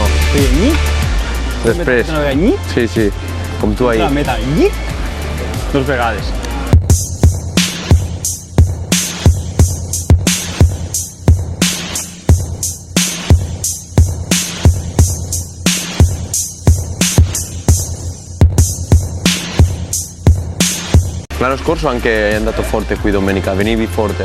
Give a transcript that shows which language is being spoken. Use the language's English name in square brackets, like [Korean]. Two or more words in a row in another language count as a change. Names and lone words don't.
[Catalan] Després. Sí, sí, com tu ahir. La meta, dos vegades. [Italian] L'anno scorso anche è andato forte qui domenica, venivi forte.